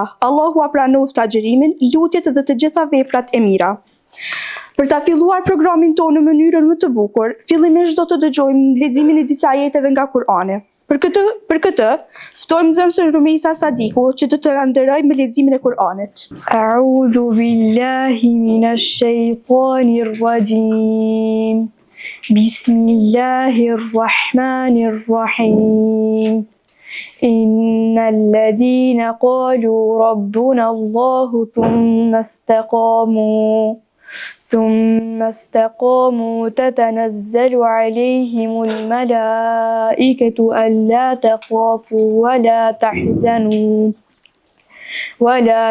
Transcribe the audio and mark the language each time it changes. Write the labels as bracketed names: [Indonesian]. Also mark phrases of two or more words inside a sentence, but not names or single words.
[Albanian] Allahu a pranoftë agjërimin, lutjet dhe të gjitha veprat e mira. Për ta filluar programin tonë në mënyrën më të bukur, fillimisht do të dëgjojmë leximin e disa ajeteve nga Kur'ani. Për këtë, ftojmë nxënësin Rumejsa Sadiku që do të na nderojë me leximin e Kur'anit. [Arabic] أعوذ بالله من الشيطان الرجيم. بسم الله الرحمن الرحيم. إن الذين قالوا ربنا الله ثم استقاموا تتنزل عليهم الملائكة ألا تخافوا ولا